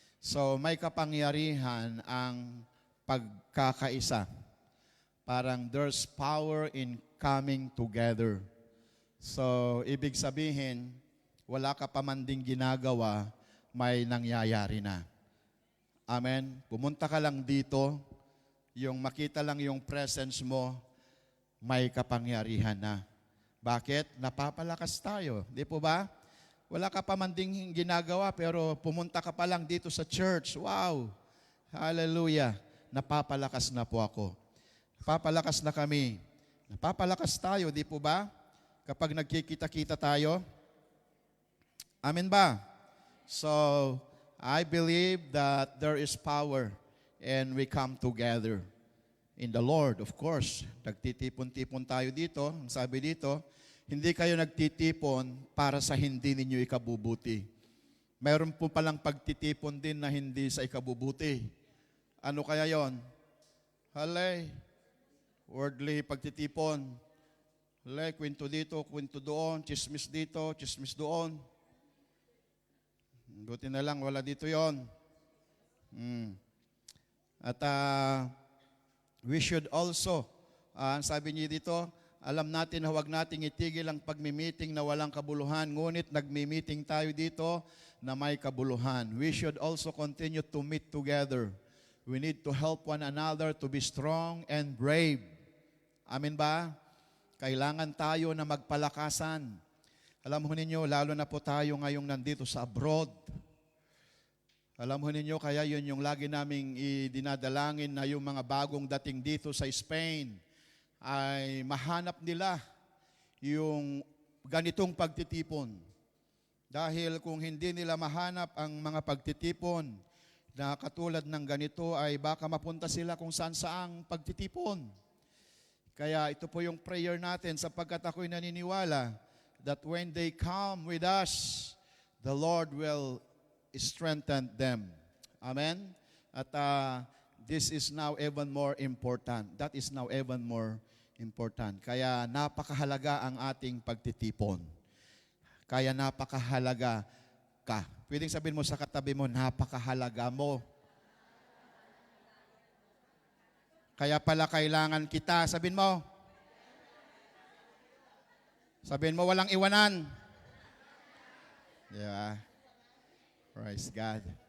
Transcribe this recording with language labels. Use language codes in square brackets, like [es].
[tl] So, may kapangyarihan ang pagkakaisa. Parang [en] there's power in coming together. [tl] So, ibig sabihin, wala ka pa man ding ginagawa, may nangyayari na. Amen? Pumunta ka lang dito, yung makita lang yung presence mo, may kapangyarihan na. Bakit? Napapalakas tayo. Di po ba? Wala ka pa man ding ginagawa, pero pumunta ka pa lang dito sa church. Wow! Hallelujah! Napapalakas na po ako. Napapalakas na kami. Napapalakas tayo, di po ba? Kapag nagkikita-kita tayo. Amen ba? [en] So, I believe that there is power and we come together in the Lord, of course. [tl] Nagtitipon-tipon tayo dito. Ang sabi dito, hindi kayo nagtitipon para sa hindi ninyo ikabubuti. Mayroon po palang pagtitipon din na hindi sa ikabubuti. Ano kaya yon? Halay, worldly pagtitipon. Halay, kwento dito, kwento doon, chismis dito, chismis doon. Buti na lang, wala dito yon. At [en] we should also, [tl] sabi niyo dito, alam natin na huwag nating itigil ang pagmi-meeting na walang kabuluhan, ngunit nagmi-meeting tayo dito na may kabuluhan. [en] We should also continue to meet together. We need to help one another to be strong and brave. [tl] Amen ba? Kailangan tayo na magpalakasan. Alam mo ninyo, lalo na po tayo ngayong nandito sa abroad. Alam mo ninyo, kaya yun yung lagi naming dinadalangin na yung mga bagong dating dito sa Spain ay mahanap nila yung ganitong pagtitipon. Dahil kung hindi nila mahanap ang mga pagtitipon na katulad ng ganito ay baka mapunta sila kung saan-saang pagtitipon. Kaya ito po yung prayer natin sapagkat ako'y naniniwala [en] that when they come with us, the Lord will strengthen them. [tl] Amen? [en] At this is now even more important. That is now even more important. [tl] Kaya napakahalaga ang ating pagtitipon. Kaya napakahalaga ka. Pwedeng sabihin mo sa katabi mo, napakahalaga mo. Kaya pala kailangan kita. Sabihin mo, walang iwanan. Yeah. [en] Praise God.